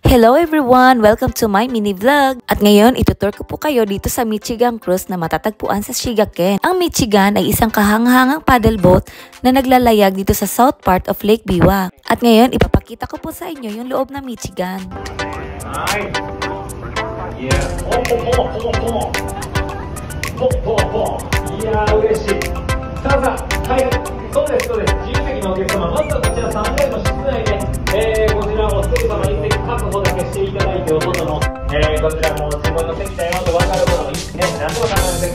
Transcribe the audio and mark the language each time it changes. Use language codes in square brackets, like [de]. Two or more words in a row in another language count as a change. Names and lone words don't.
[en] Hello everyone! Welcome to my mini vlog! [tl] At ngayon, itutur ko po kayo dito sa Michigan Cruise na matatagpuan sa Shigaken. Ang Michigan ay isang kahanghangang paddle boat na naglalayag dito sa [en] south part of Lake Biwa. [tl] At ngayon, ipapakita ko po sa inyo yung loob ng Michigan. [en] Nice! [ja] Yeah!いやー嬉しい。さあはい、そうです。自由席のお客様、まずはこちら3階の室内で、こちらお一人様1席確保だけしていただいて、お外の、こちらも自分の席だよと分かることに、何でも構いません。